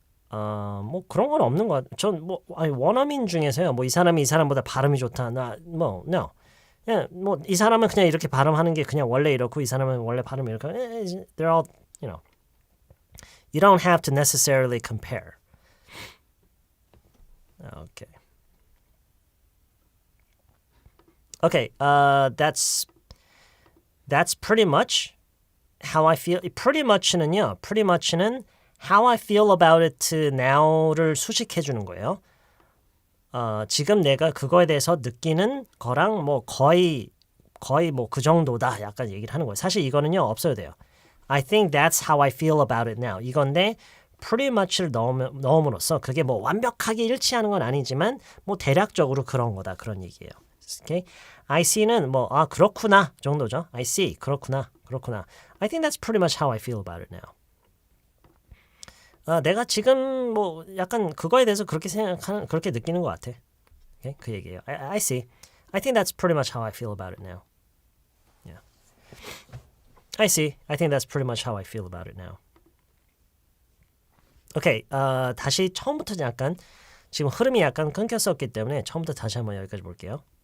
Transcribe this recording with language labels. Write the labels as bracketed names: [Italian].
[Korean] 뭐 그런 건 없는 것 같아요. 전 뭐 원어민 중에서요. 뭐 이 사람이 이 사람보다 발음이 좋다. [English] no. [Korean] 그냥 뭐 이 사람은 그냥 이렇게 발음하는 게 그냥 원래 이렇고 이 사람은 원래 발음이 이렇게. [English] They're all, you know. You don't have to necessarily compare. Okay. Okay, that's pretty much how I feel. pretty much는 how I feel about it now를 [Korean] 수식해 주는 거예요. 지금 내가 그거에 대해서 느끼는 거랑 뭐 거의 뭐 그 정도다 약간 얘기를 하는 거예요. 사실 이거는요 없어도 돼요. [English] I think that's how I feel about it now. [Korean] 이건데 pretty much를 넣음으로써 그게 뭐 완벽하게 일치하는 건 아니지만 뭐 대략적으로 그런 거다 그런 얘기예요. [English] Okay? [Korean] I see는 뭐 그렇구나 정도죠. [English] I see [Korean] 그렇구나. [English] I think that's pretty much how I feel about it now. [Korean] 내가 지금 뭐 약간 그거에 대해서 그렇게 느끼는 것 같아. [English] Okay? [Korean] 그 얘기예요. [English] I see. I think that's pretty much how I feel about it now. Yeah. I see. I think that's pretty much how I feel about it now. Okay. [Korean] 다시 처음부터 약간 지금 흐름이 약간 끊겼었기 때문에 처음부터 다시 한번 여기까지 볼게요.